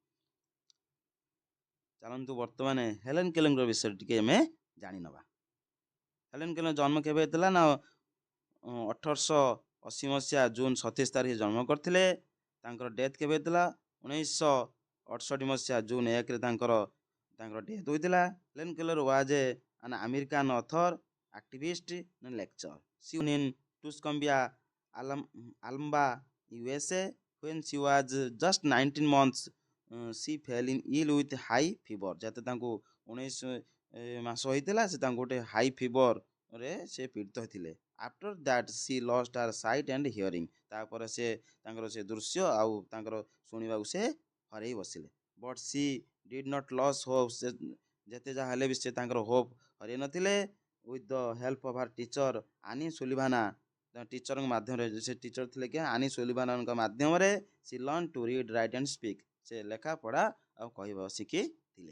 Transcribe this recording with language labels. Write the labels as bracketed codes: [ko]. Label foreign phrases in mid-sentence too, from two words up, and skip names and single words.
[or] ଚାଲନ୍ତୁ ବର୍ତ୍ତମାନ ହେଲେନ୍ କେଲର୍ଙ୍କ ବିଷୟରେ ଟିକେ ଆମେ ଜାଣିନେବା। ହେଲେନ୍ କେଲର୍ ଜନ୍ମ କେବେ ହେଇଥିଲା ନା 1880 ମସିହା ଜୁନ୍ 27 ତାରିଖ ଜନ୍ମ କରିଥିଲେ। ତାଙ୍କର ଡେଥ୍ କେବେ ହେଇଥିଲା? 1968 ମସିହା ଜୁନ୍ 1ରେ ତାଙ୍କର ଡେଥ୍ ହୋଇଥିଲା। [en] ହେଲେନ୍ କେଲର୍ ୱାଜ୍ an American author, activist and lecturer. She was born in Tuscumbia, Alabama, USA. When she was just 19 months, she fell ill with high fever। [or] ଯେତେ ତାଙ୍କୁ 19 ମାସ ହୋଇଥିଲା ସେ ତାଙ୍କୁ ଗୋଟେ [en] high fever [or] ସେ ପୀଡ଼ିତ ହୋଇଥିଲେ। [en] after that she lost her sight and hearing। [or] ତାପରେ ସେ ତାଙ୍କର ସେ ଦୃଶ୍ୟ ଆଉ ତାଙ୍କର ଶୁଣିବାକୁ ସେ ହରେଇ ବସିଲେ। [en] ବଟ୍ she did not lose hope। [or] ସେ ଯେତେ ଯାହା ହେଲେ ବି ସେ ତାଙ୍କର ହୋପ୍ ହରେଇ ନଥିଲେ। [en] with the help of her teacher Annie Sullivana, [or] ଟିଚରଙ୍କ ମାଧ୍ୟମରେ, ସେ ଟିଚର ଥିଲେ କି ଆନି ସୁଲିଭାନାଙ୍କ ମାଧ୍ୟମରେ [en] she learn to read write and speak, [or] ସେ ଲେଖା ପଢ଼ା ଆଉ କହିବା ଶିଖିଥିଲେ।